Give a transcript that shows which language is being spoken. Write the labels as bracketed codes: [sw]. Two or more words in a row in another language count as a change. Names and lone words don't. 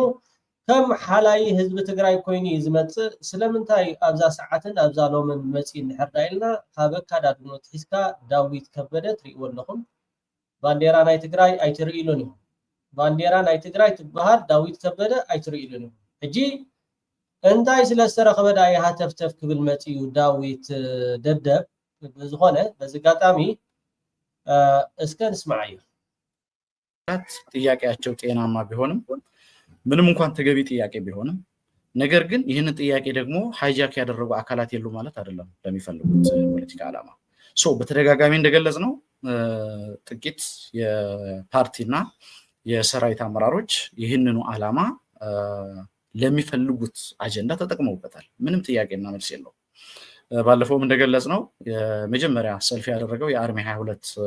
[ti] ከም ሓላይ ህዝቢ ትግራይ ኮይኑ እዩ ዝመፅእ። ስለምንታይ ኣብዛ ሰዓትን ኣብዛ ሎምን መፂ እንድሕር ዳኢልና ካብ ኣካዳድኖ ትሒዝካ ዳዊት ከበደ ትሪእዎ ኣለኹም። ባንዴራ ናይ ትግራይ ኣይትርእይሉን እዩ ባንዴራ ናይ ትግራይ ትበሃል ዳዊት ከበደ ኣይትርእይሉን እዩ። ሕጂ እንታይ ስለ ዝተረኸበ ዳኢ ሃተፍተፍ ክብል መፅኡ ዳዊት ደደብ ዝኾነ በዚ አጋጣሚ እስከ ንስማዕ እዩ። [am] ጥያቄያቸው ጤናማ ቢሆንም ምንም እንኳን ተገቢ ጥያቄ ቢሆንም ነገር ግን ይህንን ጥያቄ ደግሞ ሃይጃክ ያደረጉ አካላት የሉ ማለት አይደለም ለሚፈልጉት ፖለቲካ ዓላማ። በተደጋጋሚ እንደገለጽ ነው ጥቂት የፓርቲና የሰራዊት አመራሮች ይህንኑ ዓላማ ለሚፈልጉት አጀንዳ ተጠቅመውበታል። ምንም ጥያቄና መልስ የለው። ባለፈውም እንደገለጽ ነው የመጀመሪያ ሰልፍ ያደረገው የአርሚ 22